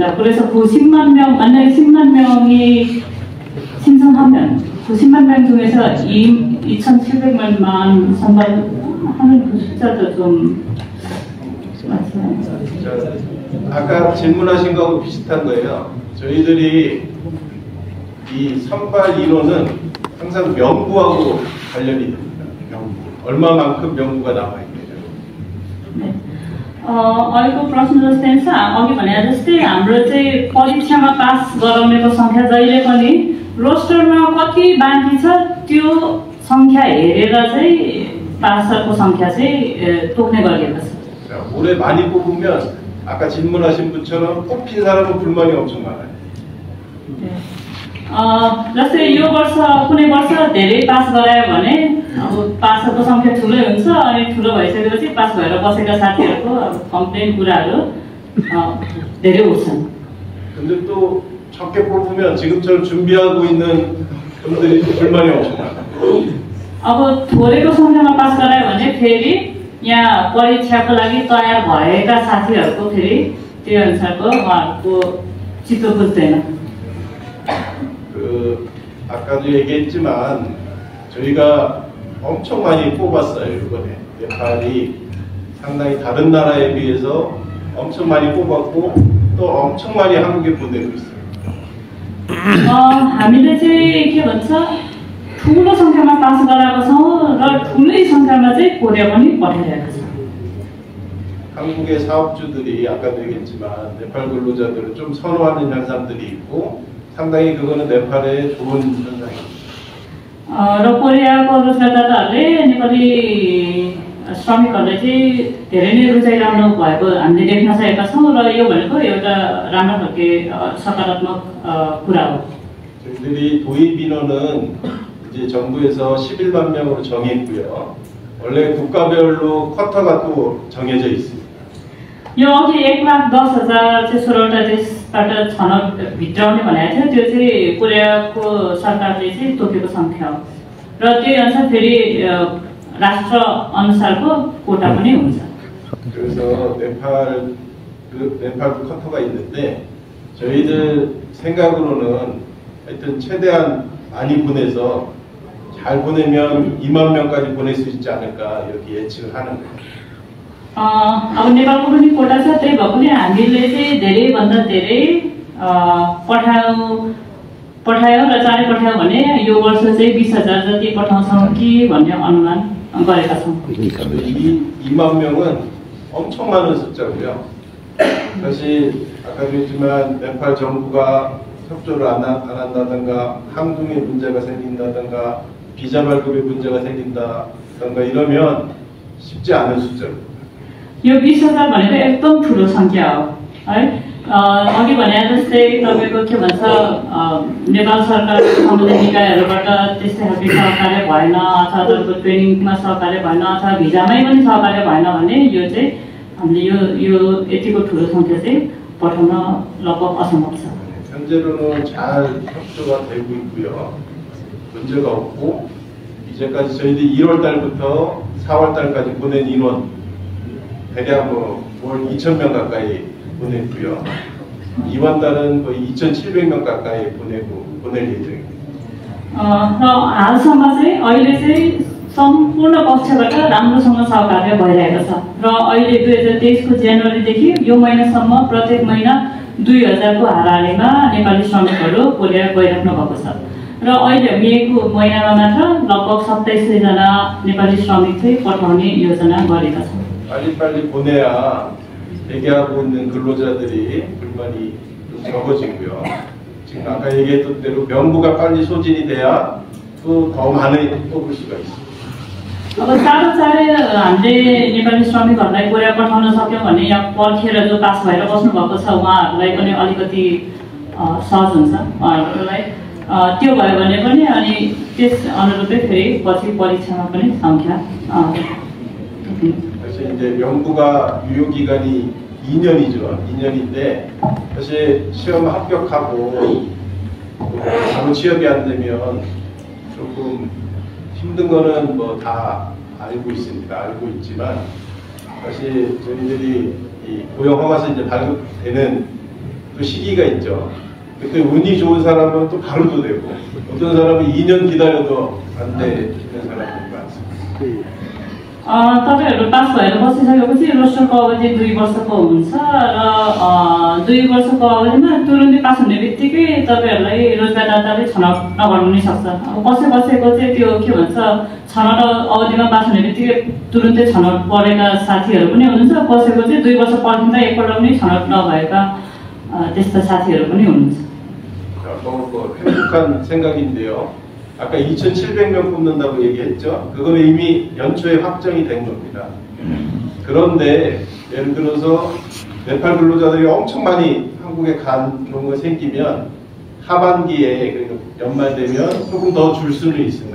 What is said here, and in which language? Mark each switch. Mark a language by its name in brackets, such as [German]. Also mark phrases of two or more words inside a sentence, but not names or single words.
[Korean] 그래서 그 10만 명 만약에 10만 명이 신청하면 그 10만 명 중에서 2,700만 선발하는 그 숫자도 좀 맞아요. 아까 질문하신 거하고 비슷한 거예요. 저희들이 이 선발 인원은 항상 명부하고 관련이 됩니다. 명부. 얼마만큼 명부가 남아 있느냐. 네. [Nepali] अहिलेको प्रश्न जस्तै छ अघि भने जस्तै हाम्रो चाहिँ परीक्षामा पास गराउनेको संख्या जहिले पनि रोस्टरमा कति बाँकी छ त्यो संख्या हेरेर चाहिँ पासको संख्या चाहिँ तोक्ने गरिएको छ. [Korean] 올해 많이 뽑으면 아까 질문하신 분처럼 뽑힌 사람은 불만이 엄청 많아요. [Nepali] जस्तै यो वर्ष कुनै वर्ष धेरै पास गरायो भने अब पासको संख्या ठुलै हुन्छ अनि ठुलो भइसकेपछि पास भएर बसेका साथीहरूको अब कम्प्लेन कुराहरू धेरै उठ्छन्. [Korean] 근데 또 적게 뽑으면 지금처럼 준비하고 있는 분들이 불만이 엄청 많아요. [Nepali] अब थोरैको संख्यामा पास गरायो भने फेरि यहाँ परीक्षाको लागि तयार भएका साथीहरूको फेरि त्यो अनुसारको उहाँहरूको चित्त बुझ्दैन. [Korean] 아까도 얘기했지만 저희가 엄청 많이 뽑았어요. 이번에 네팔이 상당히 다른 나라에 비해서 엄청 많이 뽑았고 또 엄청 많이 한국에 보내고 있어요. [Nepali] हामीले चाहिँ के भन्छ ठुलो संख्यामा पास गराएको छौँ र ठुलै संख्यामा चाहिँ कोरिया पनि पठाइरहेको छ. [Korean] 한국의 사업주들이 아까도 얘기했지만 네팔 근로자들을 좀 선호하는 현상들이 있고 상당히 그거는 네팔의 좋은 현상입니다. [Nepali] र कोरियाको रोजगारदाताहरूले नेपाली श्रमिकहरूलाई चाहिँ धेरै नै रुचाइरहनु भएको हामीले देख्न सकेका छौँ र यो भनेको एउटा राम्रो खालको सकारात्मक कुरा हो. [Korean] 저희들이 도입 인원은 이제 정부에서 11만 명으로 정했고요. 원래 국가별로 쿼터가 또 정해져 있습니다. [Nepali] यो अघि 1,10,000 चाहिँ 16वटा देशबाट छनौट भित्राउने भनेको थियो त्यो चाहिँ कोरियाको सरकारले चाहिँ तोकेको संख्या हो र त्यही अनुसार फेरि राष्ट्र अनुसारको कोटा पनि हुन्छ. [Korean] 그래서 네팔도 쿼터가 있는데 저희들 생각으로는 하여튼 최대한 많이 보내서 잘 보내면 2만 명까지 보낼 수 있지 않을까 이렇게 예측을 하는 거예요. [Nepali] अब नेपालको पनि कोटा छ त्यही भए पनि हामीले चाहिँ धेरैभन्दा धेरै पठायो र चाँडै पठायो भने यो वर्ष चाहिँ 20,000 जति पठाउँछौँ कि भन्ने अनुमान गरेका छौँ. [Korean] 2만 명은 엄청 많은 숫자고요. 사실 아까도 했지만 네팔 정부가 협조를 안 한다든가 항공에 문제가 생긴다든가 비자 발급에 문제가 생긴다든가 이러면 쉽지 않은 숫자입니다. [Nepali] यो 20,000 भनेको एकदम ठुलो संख्या हो है. अघि भने जस्तै तपाईँको के भन्छ नेपाल सरकार सम्बन्धित निकायहरूबाट त्यस्तै खालको सहकार्य भएन अथवा तपाईँको ट्रेनिङमा सहकार्य भएन अथवा भिजामै पनि सहकार्य भएन भने यो चाहिँ हामीले यो यतिको ठुलो सङ्ख्या चाहिँ पठाउन लगभग असम्भव छ। [Korean] 현재로는 잘 협조가 되고 있고요. 문제가 없고 이제까지 저희들이 1월 달부터 4월 달까지 보낸 인원 대략 월 2,000명 가까이 보냈고요. 이번 달은 거의 2,700명 가까이 보낼 예정입니다. [Nepali] र हालसम्म चाहिँ अहिले चाहिँ सम्पूर्ण पक्षबाट राम्रोसँग सहकार्य भइरहेको छ र अहिले 2023 को जनवरीदेखि यो महिनासम्म प्रत्येक महिना 2000 को हाराहारीमा नेपाली श्रमिकहरू कोरिया गइराख्नु भएको छ र अहिले मेको महिनामा मात्र लगभग 2700 जना नेपाली श्रमिक चाहिँ पठाउने योजना गरेका छौँ। [Korean] 빨리빨리 보내야 대기하고 있는 근로자들이 불만이 좀 적어지고요. 지금 아까 얘기했던 대로 명부가 빨리 소진이 돼야 또 더 많이 뽑을 수가 있습니다. [Nepali] अब चाँडै हामीले नेपाली श्रमिकहरूलाई कोरिया पठाउन सक्यौँ भने यहाँ पर्खेर जो पास भएर बस्नु भएको छ उहाँहरूलाई पनि अलिकति सहज हुन्छ उहाँहरूलाई त्यो भयो भने पनि अनि त्यस अनुरूपै फेरि पछि परीक्षामा पनि सङ्ख्या [Korean] 그래서 이제 명부가 유효 기간이 2년이죠. 2년인데 사실 시험 합격하고 바로 취업이 안 되면 조금 힘든 거는 뭐 다 알고 있습니다. 알고 있지만 사실 저희들이 이 고용 허가서 이제 발급되는 또 시기가 있죠. 그때 운이 좋은 사람은 또 바로도 되고 어떤 사람은 2년 기다려도 안 되는 사람들이 많습니다. [Nepali] तपाईँहरू पास भएर बसिसकेपछि रोस्टरको अवधि 2 वर्षको हुन्छ र 2 वर्षको अवधिमा तुरुन्तै पास हुने बित्तिकै तपाईँहरूलाई रोजगारदाताले छनौट नगर्नु नै सक्छ। अब बसेको चाहिँ त्यो के भन्छ छनौट अवधिमा पास हुने बित्तिकै तुरुन्तै छनौट परेका साथीहरू पनि हुनुहुन्छ, बसेको चाहिँ 2 वर्ष पर्खिँदा एकपल्ट पनि छनौट नभएका त्यस्ता साथीहरू पनि हुनुहुन्छ। [Korean] 행복한 생각인데요. 아까 2,700명 뽑는다고 얘기했죠. 그거는 이미 연초에 확정이 된 겁니다. 그런데 예를 들어서 네팔 근로자들이 엄청 많이 한국에 간 경우가 생기면 하반기에 그러니까 연말 되면 조금 더 줄 수는 있습니다.